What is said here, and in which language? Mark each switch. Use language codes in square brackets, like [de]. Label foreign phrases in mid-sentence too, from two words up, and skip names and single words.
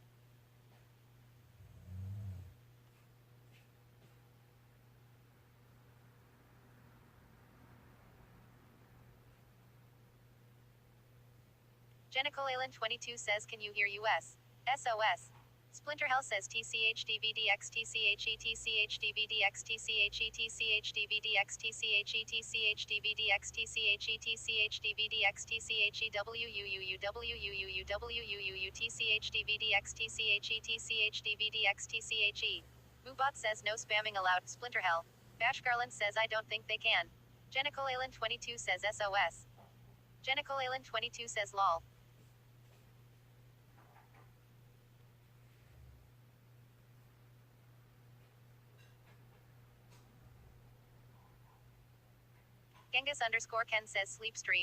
[en] Jenicolalin22 says can you hear us? SOS. Splinter Hell says TCHDVDX TCHE TCHDVDX TCHE TCHDVDX TCHE TCHDVDX TCHE TCHDVDX TCHEWUUUWUUWUUWUUWUU TCHDVDX TCHE TCHDVDX TCHE. Moobot says no spamming allowed. Splinter Hell. Bash Garland says I don't think they can. Jenicolalin22 says SOS. Jenicolalin22 says lol. Genghis_Ken says sleep stream.